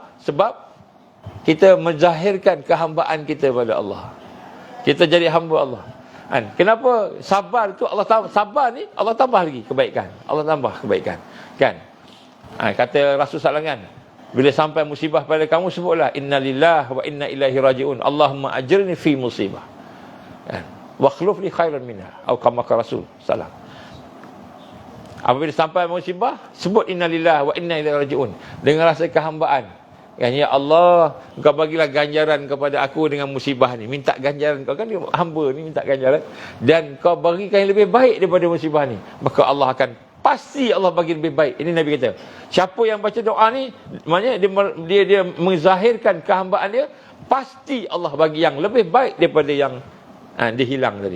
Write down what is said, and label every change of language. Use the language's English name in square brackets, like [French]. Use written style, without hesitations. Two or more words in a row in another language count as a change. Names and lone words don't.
[Malay] Sebab kita menzahirkan kehambaan kita pada Allah. Kita jadi hamba Allah. Kenapa sabar tu Allah sabar ni Allah tambah lagi kebaikan. Allah tambah kebaikan. Kan? Kata Rasul [Arabic] صلى الله عليه وسلم, [Malay] bila sampai musibah pada kamu, sebutlah [Arabic] إنا لله وإنا إليه راجعون. اللهم أجرني في مصيبة. واخلف لي خيرا منها. [Malay] Atau kama Rasul sallallahu. Apabila sampai musibah, sebut [Arabic] إنا لله وإنا إليه راجعون [Malay] dengan rasa kehambaan. Ya Allah, Engkau bagilah ganjaran kepada aku dengan musibah ni. Minta ganjaran kau, kan hamba ni minta ganjaran. Dan kau berikan yang lebih baik daripada musibah ni. Maka Allah akan, pasti Allah bagi lebih baik. Ini Nabi kata. Siapa yang baca doa ni, maknanya dia menzahirkan kehambaan dia, pasti Allah bagi yang lebih baik daripada yang dia hilang tadi.